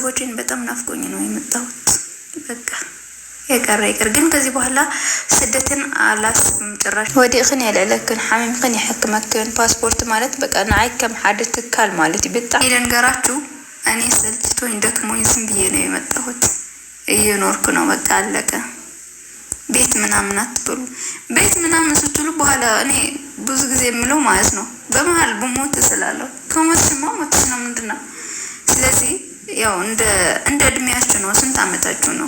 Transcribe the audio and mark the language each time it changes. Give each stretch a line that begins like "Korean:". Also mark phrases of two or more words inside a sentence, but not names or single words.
Amharic: ቤተሰቦቼን በጣም ናፍቆኝ ነው የመጣሁት። በቃ የቀረ ይቅር። ግን ከዚህ በኋላ ስደትን አላስብም ጭራሽ።
Tigrinya: ወዲእኽን የለለክን ሓሚምክን ይሕክመክን ፓስፖርት ማለት በቃ ንዓይ ከም ሓደ ትካል ማለት ይብጣ
Amharic: ይደንገራችሁ። እኔ ሰልችቶኝ ደክሞኝ ዝም ብዬ ነው የመጣሁት። እየኖርኩ ነው በቃ አለቀ። ቤት ምናምን አትበሉ። ቤት ምናምን ስትሉ በኋላ እኔ ብዙ ጊዜ የምለው ማለት ነው በመሃል በሞት ስላለሁ ከሞትማ ሞትሽ ነው ምንድነው። ስለዚህ ያው እንደ እድሜያችሁ ነው። ስንት አመታችሁ ነው?